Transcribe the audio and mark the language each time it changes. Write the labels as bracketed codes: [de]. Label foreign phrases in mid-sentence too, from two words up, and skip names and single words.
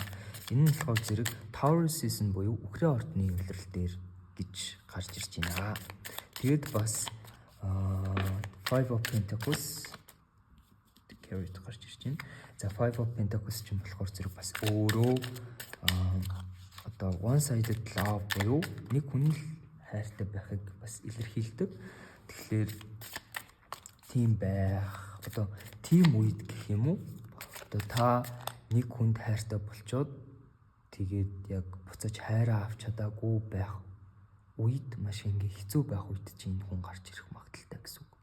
[mn] Энэ нь болохоор зэрэг [en] Taurus season [mn] буюу үхрийн ордны улирал дээр гэж гарч ирж байна. Тэгээд бас Five of Pentacles carry гарч ирж байна. За Five of Pentacles ч юм болохоор зэрэг бас өөрөө одоо [en] one-sided love [mn] буюу нэг хүн л хайртай байхыг бас илэрхийлдэг. Тэгэхээр тийм байх одоо тийм үед гэх юм уу? Одоо та нэг хүнд хайртай болчоод тэгээд яг буцаж хайраа авч чадаагүй байх үед маш ингээ хэцүү байх үед чинь хүн гарч ирэх магадaltaй гэсэн үг.